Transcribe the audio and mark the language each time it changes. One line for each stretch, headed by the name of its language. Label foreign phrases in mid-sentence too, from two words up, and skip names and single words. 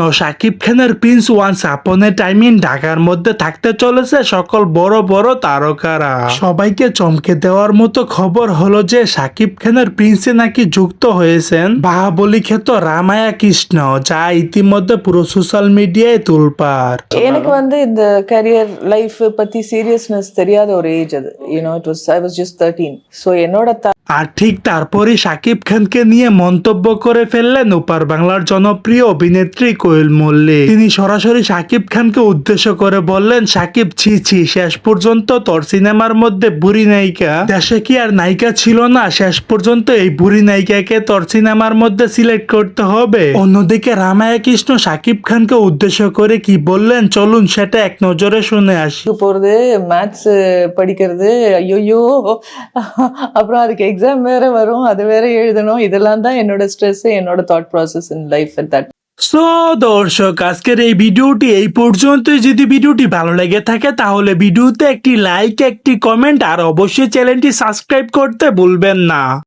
Bangla: শাকিব খানের প্রিন্স ওয়ান্স আপন এ টাইম ইন ঢাকার মধ্যে থাকতে চলেছে সকল বড় বড় তারকারা। সবাইকে চমকে দেওয়ার মতো খবর হলো যে শাকিব খানের প্রিন্সে নাকি যুক্ত হয়েছেন বাহুবলী খ্যাত রামায়া কৃষ্ণ, যা ইতিমধ্যে পুরো
English: social media
Bangla: তোলপাড়।
Tamil: எனக்கு இந்த
English: career life
Tamil: பத்தி சீரியஸ்னஸ் தெரியாத ஒரு ஏஜ் அது.
English: I was just 13. So என்னோட
Bangla: আর ঠিক তারপরই শাকিব খানকে নিয়ে মন্তব্য করে ফেললেন ওপার বাংলার জনপ্রিয় অভিনেত্রী কোয়েল মল্লিক। তিনি সরাসরি শাকিব খানকে উদ্দেশ্য করে বললেন, শাকিব ছি ছি, শেষ পর্যন্ত তোর সিনেমার মধ্যে বুড়ি নায়িকা, দেশে কি আর নায়িকা ছিল না? শেষ পর্যন্ত এই বুড়ি নায়িকাকে তোর সিনেমার মধ্যে সিলেক্ট করতে হবে। অন্যদিকে রামায়া কৃষ্ণ শাকিব খানকে উদ্দেশ্য করে কি বললেন, চলুন সেটা এক নজরে শুনে আসি।
Tamil: போறது மேத்ஸ் படிக்கிறது, ஐயோ அப்புறம் அதுக்கு எக்ஸாம் வேற வரும், அது வேற எழுதணும், இதெல்லாம் தான் என்னோட ஸ்ட்ரெஸ், என்னோட
English: thought process in life at that.
Bangla: সো দর্শক, আজকের এই ভিডিওটি এই পর্যন্তই। যদি ভিডিওটি ভালো লেগে থাকে তাহলে ভিডিওতে একটি লাইক, একটি কমেন্ট আর অবশ্যই চ্যানেলটি সাবস্ক্রাইব করতে ভুলবেন না।